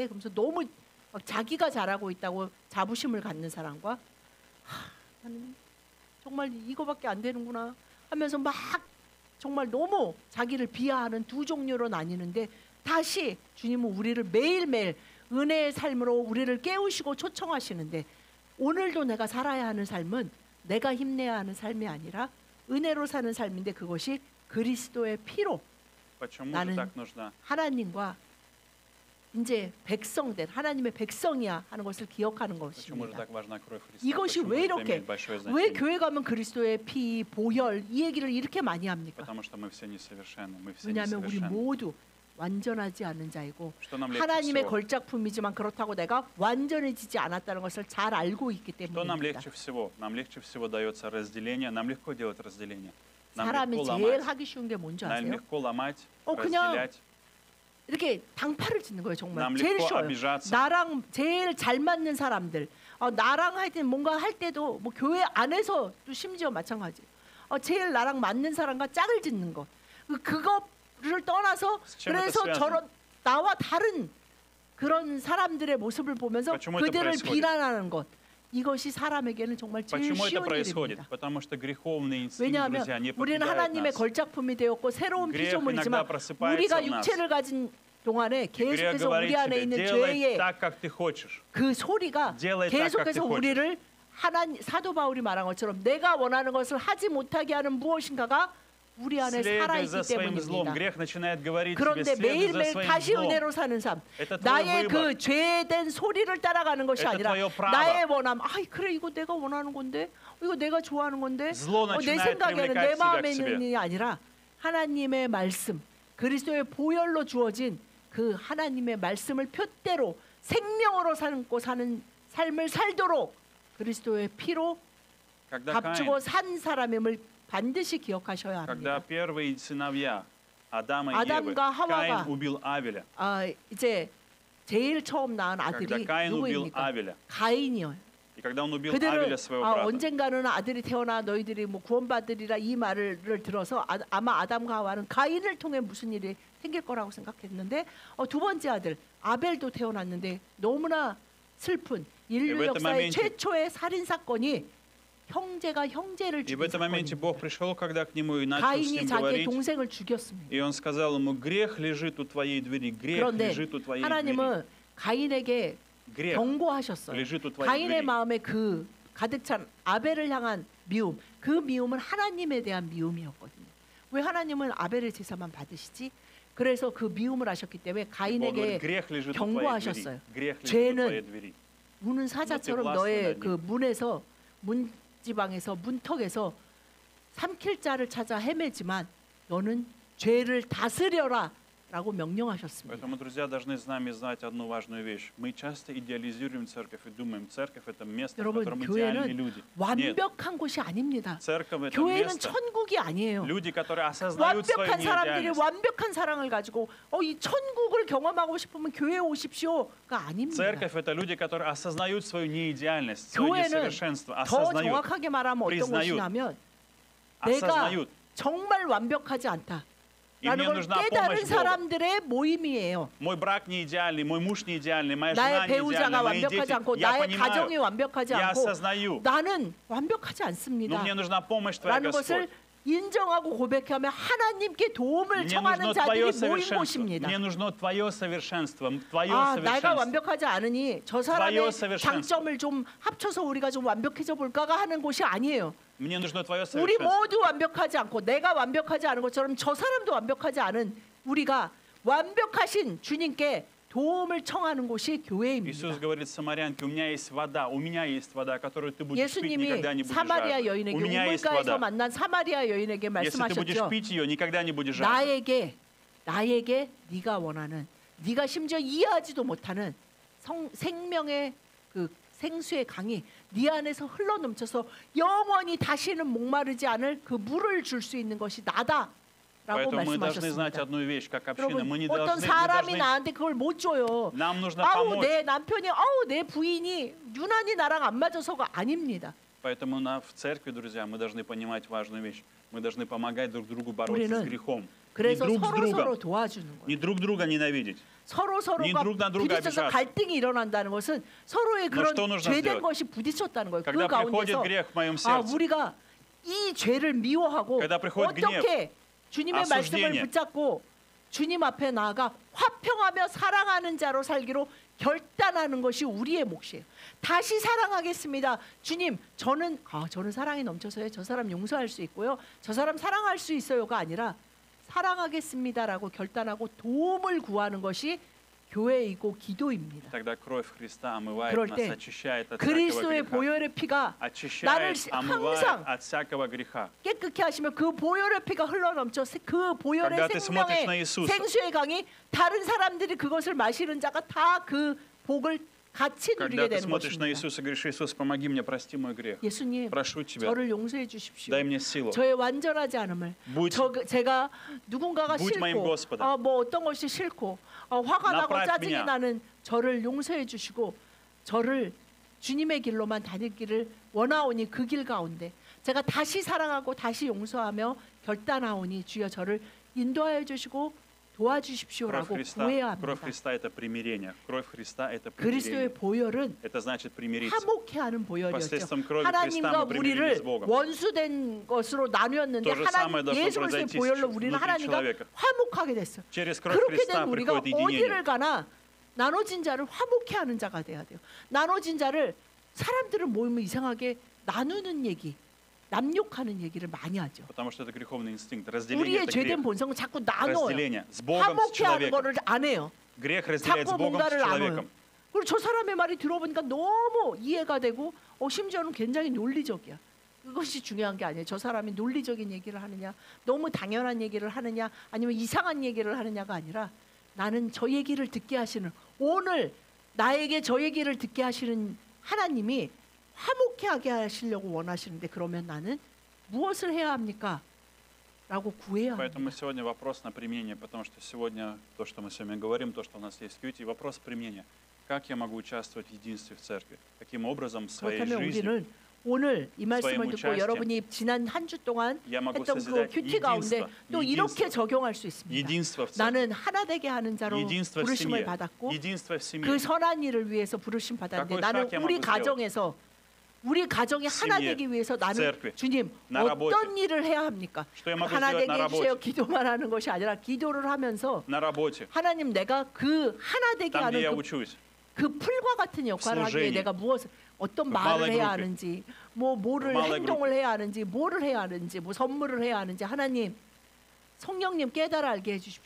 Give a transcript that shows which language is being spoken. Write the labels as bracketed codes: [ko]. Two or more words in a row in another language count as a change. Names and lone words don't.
[ko] 그러면서 너무 막 자기가 잘하고 있다고 자부심을 갖는 사람과 나는 정말 이거밖에 안 되는구나 하면서 막 정말 너무 자기를 비하하는 두 종류로 나뉘는데 다시 주님은 우리를 매일매일 은혜의 삶으로 우리를 깨우시고 초청하시는데 오늘도 내가 살아야 하는 삶은 내가 힘내야 하는 삶이 아니라 은혜로 사는 삶인데 그것이 그리스도의 피로 [ru] Почему же [ko] 나는 [ru] так нужна? [ko] 하나님과 이제 백성된 하나님의 백성이야 하는 것을 기억하는 [ru] Почему же [ko] 것입니다. [ru] так важна кровь Христа? [ko] 이것이 [ru] Почему [ko] 왜 [ru] это [ko] 이렇게 [ru] имеет большое [ko] 왜 [ru] значение? [ko] 교회 가면 그리스도의 피, 보혈 이 얘기를 이렇게 많이 합니까? [ru] Потому что мы все несовершенны. Мы все [ko] 왜냐하면 우리 [ru] несовершенны. [ko] 모두 완전하지 않은 자이고 [ru] Что нам легче [ko] 하나님의 [ru] всего? [ko] 걸작품이지만 그렇다고 내가 완전해지지 않았다는 것을 잘 알고 있기 [ru] Что нам [ko] 때문입니다. [ru] легче всего? Нам легче всего дается разделение. Нам легко делать разделение. Нам [ko] 사람이 [ru] легко [ko] 제일 [ru] ломать. [ko] 하기 쉬운 게 뭔지 [ru] Нам [ko] 아세요? [ru] легко ломать, [ko] 그냥 [ru] разделять. [ko] 이렇게 당파를 짓는 거예요. 정말 [ru] Нам [ko] 제일 [ru] легко [ko] 쉬워요. [ru] обижаться. [ko] 나랑 제일 잘 맞는 사람들, 나랑 하여튼 뭔가 할 때도 뭐 교회 안에서도 심지어 마찬가지. 제일 나랑 맞는 사람과 짝을 짓는 것. 그거를 떠나서 [ru] с чем [ko] 그래서 [ru] это связано? [ko] 저런 나와 다른 그런 사람들의 모습을 보면서 [ru] Почему это [ko] 그들을 [ru] происходит? [ko] 비난하는 것. 이것이 사람에게는 정말 제일 [ru] Почему это [ko] 쉬운 [ru] происходит? [ko] 일입니다. [ru] Потому что греховный инстинкт, [ko] 왜냐하면 [ru] друзья, не [ko] 우리는 [ru] покидает [ko] 하나님의 [ru] нас. [ko] 걸작품이 되었고 새로운 그레이크 피조물이지만 [ru] иногда просыпается [ko] 우리가 [ru] в нас. [ko] 육체를 가진 동안에 [ru] И грех [ko] 계속해서 [ru] говорит [ko] 우리 안에 [ru] тебе, [ko] 있는 [ru] делай [ko] 죄의 [ru] так, как ты хочешь. [ko] 그 소리가 [ru] делай так, как [ko] 계속해서 [ru] ты хочешь. [ko] 우리를 사도 바울이 말한 것처럼 내가 원하는 것을 하지 못하게 하는 무엇인가가 우리 안에 [ru] Следуя [ko] 살아있기 [ru] за своим злом, [ko] 때문입니다. [ru] грех начинает говорить тебе, [ko] 그런데 [ru] следуй за [ko] 매일매일 [ru] своим [ko] 다시 [ru] злом. [ko] 은혜로 사는 삶, [ru] Это твой [ko] 나의 [ru] выбор. [ko] 그 죄된 소리를 따라가는 것이 [ru] Это [ko] 아니라 [ru] твое право. [ko] 나의 원함. 그래 이거 내가 원하는 건데, 이거 내가 좋아하는 건데, [ru] зло [ko] 내 [ru] начинает [ko] 생각에는 [ru] привлекать [ko] 내 [ru] тебя [ko] 마음에 [ru] к [ko] 있는 [ru] себе. [ko] 일이 아니라 하나님의 말씀, 그리스도의 보혈로 주어진 그 하나님의 말씀을 표대로 생명으로 삼고 사는 삶을 살도록 그리스도의 피로 [ru] Когда [ko] 값주고 산 사람임을 반드시 기억하셔야 [ru] когда [ko] 합니다. [ru] первые сыновья Адама и Евы, [ko] 아담과 하와가 [ru] Каин убил Авеля. [ko] 이제 제일 처음 낳은 [ru] Когда [ko] 아들이 [ru] Каин убил [ko] 누구입니까? [ru] Авеля. [ko] 가인이요. [ru] И когда он убил [ko] 그들을 [ru] Авеля, своего брата, [ko] 언젠가는 아들이 태어나 너희들이 뭐 구원받으리라 이 말을 들어서 아마 아담과 하와는 가인을 통해 무슨 일이 생길 거라고 생각했는데 두 번째 아들 아벨도 태어났는데 너무나 슬픈 인류 왜 역사의 모멘те- 최초의 살인 사건이 형제가 형제를 [ru] И в [ko] 죽인 [ru] этом моменте [ko] 사건입니다. [ru] Бог пришел, когда к нему и начал с [ko] 가인이 [ru] ним [ko] 자기의 [ru] говорить. [ko] 동생을 죽였습니다. [ru] И он сказал ему, грех лежит у твоей двери, грех [ko] 그런데 [ru] лежит у твоей двери. [ko] 하나님은 가인에게 [ru] Грех [ko] 경고하셨어요. [ru] лежит у твоей [ko] 가인의 двери. 마음에 그 가득 찬 아벨을 향한 미움, 그 미움은 하나님에 대한 미움이었거든요. 왜 하나님은 아벨의 제사만 받으시지? 그래서 그 미움을 하셨기 때문에 [ru] Бог говорит, [ko] 가인에게 [ru] грех лежит у твоей [ko] 경고하셨어요. [ru] двери. грех лежит у [ko] 죄는 твоей двери. 우는 사자처럼 너 너의 власт는 그 문에서 문지방에서 문턱에서 삼킬 자를 찾아 헤매지만 너는 죄를 다스려라라고 명령하셨습니다. [ru] Поэтому, друзья, должны с нами знать одну важную вещь. Мы часто идеализируем церковь и думаем, церковь это место, в [ko] 여러분, [ru] котором идеальные [ko] 교회는 [ru] люди. Нет, [ko] 완벽한 곳이 아닙니다. [ru] церковь это [ko] 교회는 [ru] место, [ko] 천국이 아니에요. [ru] люди, которые осознают свою [ko] 완벽한 사람들이 [ru] неидеальность. [ko] 완벽한 사랑을 가지고 이 천국을 경험하고 싶으면 교회에 오십시오가 아닙니다. [ru] Церковь это люди, которые осознают свою неидеальность, свое [ko] 교회는 [ru] несовершенство, [ko] 더 [ru] осознают, [ko] 정확하게 말하면 어떤 [ru] признают, [ko] 것이냐면 내가 [ru] осознают. [ko] 정말 완벽하지 않다. [ru] И [ko] 라는 [ru] мне [ko] 걸 [ru] нужна [ko] 깨달은 [ru] помощь Бога. [ko] 사람들의 모임이에요. [ru] Мой брак не идеальный, мой муж не идеальный, моя [ko] 나의 [ru] жена не [ko] 배우자가 [ru] идеальна, мои [ko] 완벽하지 [ru] дети. [ko] 않고 [ru] Я [ko] 나의 가정이 [ru] понимаю, [ko] 완벽하지 [ru] я [ko] 않고 [ru] осознаю, [ko] 나는 완벽하지 [ru] но [ko] 않습니다. [ru] мне нужна помощь Твоя, [ko] 라는 것을 [ru] Господь. [ko] 인정하고 고백하며 하나님께 도움을 [ru] Мне [ko] 청하는 [ru] нужно [ko] 자들이 [ru] Твое [ko] 모인 [ru] совершенство. [ko] 곳입니다. [ru] Мне нужно Твое совершенство, Твое [ko] 내가 [ru] совершенство. [ko] 완벽하지 않으니 저 사람의 [ru] Твое совершенство. [ko] 장점을 좀 합쳐서 우리가 좀 완벽해져 볼까가 하는 곳이 아니에요. [ru] Мне нужно Твое [ko] 우리 [ru] совершенство. [ko] 모두 완벽하지 않고 내가 완벽하지 않은 것처럼 저 사람도 완벽하지 않은 우리가 완벽하신 주님께 도움을 청하는 곳이 교회입니다. [ru] Иисус говорит самарянке, у меня есть вода, которую ты будешь пить, [ko] 예수님이 [ru] никогда не будешь [ko] 사마리아 [ru] жаждать. [ko] 여인에게 [ru] У меня есть [ko] 우물가에서 [ru] вода. [ko] 만난 사마리아 여인에게 [ru] Если ты будешь [ko] 말씀하셨죠. [ru] пить ее, никогда не будешь жаждать. [ko] 나에게 네가 원하는, 네가 심지어 이해하지도 못하는 생명의 그 생수의 강이 네 안에서 흘러넘쳐서 영원히 다시는 목마르지 않을 그 물을 줄 수 있는 것이 나다라고 [ru] Поэтому мы должны знать [ko] 말씀하셨습니다. [ru] одну вещь, как община. Мы [ko] 여러분, [ru] не [ko] 어떤 [ru] должны, [ko] 사람이 나한테 그걸 못 줘요. [ru] нам нужно [ko] 아우 [ru] помочь. [ko] 내 남편이 내 부인이 유난히 나랑 안 맞아서가 아닙니다. [ru] Поэтому в церкви, друзья, мы должны понимать важную вещь. Мы должны помогать друг другу бороться с [ko] 우리는 [ru] грехом. Не [ko] 그래서 [ru] друг с [ko] 서로 [ru] другом. [ko] 도와주는 거예요. [ru] Не друг друга ненавидеть. [ko] 서로가 [ru] друг на друга [ko] 부딪혀서 [ru] обижаться. [ko] 갈등이 일어난다는 것은 서로의 그런 [ru] что нужно [ko] 죄된 [ru] сделать? [ko] 것이 부딪혔다는 거예요. 그 [ru] Когда приходит [ko] 가운데서 [ru] грех в моем сердце, [ko] 우리가 이 죄를 미워하고 [ru] когда приходит [ko] 어떻게 주님의 말씀을 [ru] осуждение. [ko] 붙잡고 주님 앞에 나아가 화평하며 사랑하는 자로 살기로 결단하는 것이 우리의 몫이에요. 다시 사랑하겠습니다. 주님, 저는 사랑이 넘쳐서요. 저 사람 용서할 수 있고요. 저 사람 사랑할 수 있어요가 아니라 사랑하겠습니다라고 결단하고 도움을 구하는 것이 교회이고 기도입니다. [ru] тогда кровь Христа омывает [ko] 그럴 [ru] нас, [ko] 때 [ru] очищает от всякого [ko] 그리스도의 [ru] греха. [ko] 보혈의 피가 나를 [ru] очищает, омывает [ko] 항상 [ru] от всякого греха. [ko] 깨끗게 하시면 그 보혈의 피가 흘러넘쳐 그 보혈의 [ru] Когда ты смотришь на [ko] 생명의 [ru] Иисуса, [ko] 생수의 강이 다른 사람들이 그것을 마시는 자가 다 그 복을 같이 [ru] когда [ko] 누리게 [ru] ты [ko] 되는 [ru] смотришь на [ko] 것입니다. [ru] Иисуса и говоришь, Иисус, помоги мне, прости мой грех. [ko] 예수님, [ru] Прошу Тебя, [ko] 저를 용서해 주십시오. [ru] дай мне силу. [ko] 저의 완전하지 않음을 제가 누군가가 [ru] будь моим [ko] 싫고 [ru] Господом. [ko] 뭐 어떤 것이 싫고 화가 나고 [ru] направь [ko] 짜증이 [ru] меня. [ko] 나는 저를 용서해 주시고 저를 주님의 길로만 다니기를 원하오니 그 길 가운데 제가 다시 사랑하고 다시 용서하며 결단하오니 주여 저를 인도하여 주시고 [ru] Кровь [ko] 도와주십시오라고 구해야 합니다. [ru] Христа это примирение. Кровь Христа это [ko] 그리스도의 [ru] примирение. [ko] 보혈은 [ru] Это значит примириться. [ko] 화목해 하는 보혈이었죠. [ru] Посредством крови [ko] 하나님과 [ru] Христа мы примирились с [ko] 우리를 [ru] Богом. [ko] 원수된 것으로 나누었는데 [ru] То же самое [ko] 하나님 [ru] должно [ko] 예수 그리스도의 [ru] произойти [ko] 보혈로 우리는 [ru] внутри [ko] 하나님과 [ru] человека. [ko] 화목하게 됐어요. [ru] Через кровь [ko] 그렇게 [ru] Христа [ko] 된 우리가 [ru] приходит единение. [ko] 어디를 가나 나눠진 자를 화목해 하는 자가 돼야 돼요. 나눠진 자를 사람들은 모이면 이상하게 나누는 얘기, 남욕하는 얘기를 많이 하죠. [ru] Потому что это греховный инстинкт. Разделение [ko] 우리의 [ru] это [ko] 죄된 [ru] грех. [ko] 본성은 자꾸 나눠요. [ru] Разделение с Богом, с [ko] 화목해 하는 [ru] человеком. [ko] 거를 안 해요. [ru] Грех разделяет с [ko] 자꾸 [ru] Богом, с [ko] 뭔가를 나눠요. [ru] человеком. [ko] 그리고 저 사람의 말이 들어보니까 너무 이해가 되고 심지어는 굉장히 논리적이야. 그것이 중요한 게 아니에요. 저 사람이 논리적인 얘기를 하느냐, 너무 당연한 얘기를 하느냐, 아니면 이상한 얘기를 하느냐가 아니라 나는 저 얘기를 듣게 하시는, 오늘 나에게 저 얘기를 듣게 하시는 하나님이 화목하게 하시려고 원하시는데 그러면 나는 무엇을 해야 합니까? 라고 구해야 합니다. [ru] Поэтому сегодня вопрос на применение, потому что сегодня то, что мы с вами говорим, то, что у нас есть в Кьюти, вопрос применения. Как я могу участвовать в единстве в церкви? Каким образом в своей [ko] 그렇다면 [ru] жизни [ko] 우리는 오늘 이 말씀을 [ru] своим [ko] 듣고 [ru] участием [ko] 여러분이 지난 한 주 동안 [ru] я могу [ko] 했던 그 [ru] созидать [ko] 큐티 가운데 또 이렇게 [ru] единство, [ko] 적용할 수 있습니다. [ru] единство в церкви, [ko] 나는 하나 되게 하는 자로 [ru] единство в [ko] 부르심을 [ru] семье, [ko] 받았고 [ru] единство в семье. [ko] 그 선한 일을 위해서 부르심 받았는데 [ru] какой [ko] 나는 [ru] шаг я [ko] 우리 [ru] могу сделать? [ko] 가정에서 우리 가정이 [ru] в [ko] 하나 [ru] семье, [ko] 되기 위해서 [ru] в [ko] 나는 [ru] церкви, [ko] 주님 [ru] на работе. [ko] 어떤 일을 해야 합니까? [ru] Что я могу [ko] 하나 [ru] сделать [ko] 되게 [ru] на [ko] 해주세요. [ru] работе? [ko] 기도만 하는 것이 아니라 기도를 하면서 [ru] На работе, [ko] 하나님 내가 그 하나 되게 [ru] там, где я [ko] 하는 [ru] учусь. [ko] 그 풀과 같은 역할을 하기 위해 [ru] служении. [ko] 내가 무엇을 어떤 그 말을 [ru] малой [ko] 해야 [ru] группе. [ko] 하는지 뭐를 그 malой 행동을 해야 하는지 뭐를 해야 하는지 뭐 선물을 해야 하는지 하나님 성령님 깨달아 알게 해주십시오.